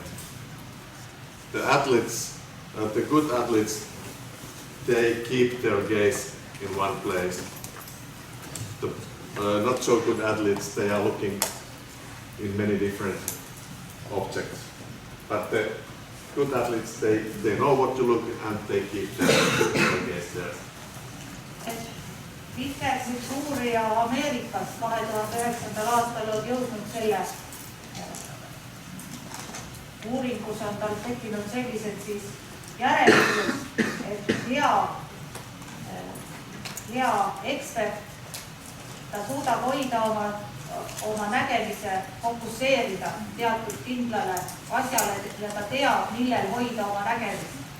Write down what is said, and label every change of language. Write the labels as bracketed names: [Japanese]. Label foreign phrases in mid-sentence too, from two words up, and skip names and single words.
[English] The athletes, the good athletes, they keep their gaze in one place. The not so good athletes, they are looking in many different objects. But the good athletes, they know what to look and they keep their gaze there. [Estonian] Vihjeks üks uurija Ameerikas 2009. aastal on jõudnud selle uuringus on tal tekkinud sellised siis järeldused, et hea ekspert, ta suudab hoida oma nägemise, fokusseerida teatud kindlale asjale ja ta teab, millel hoida oma nägemist.